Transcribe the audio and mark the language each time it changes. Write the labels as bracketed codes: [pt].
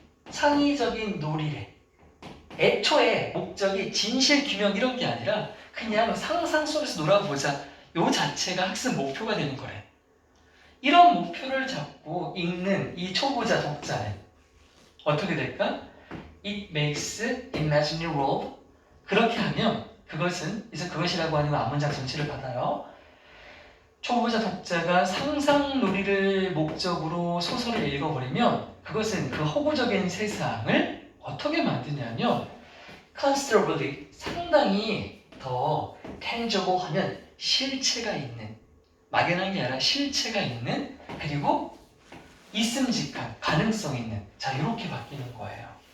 [ko] 창의적인 놀이래. 애초에 목적이 진실 규명 이런 게 아니라 그냥 상상 속에서 놀아보자. 요 자체가 학습 목표가 되는 거래. 이런 목표를 잡고 읽는 이 초보자 독자는 어떻게 될까? [en] It makes imaginary world. [ko] 그렇게 하면 그것은 이제 그것이라고 하는 앞문장 전체를 받아요. 초보자 독자가 상상놀이를 목적으로 소설을 읽어버리면 그것은 그 허구적인 세상을 어떻게 만드냐면 considerably 상당히 더 tangible 하면 실체가 있는 막연한 게 아니라 실체가 있는 그리고 있음직한 가능성 있는 자 이렇게 바뀌는 거예요.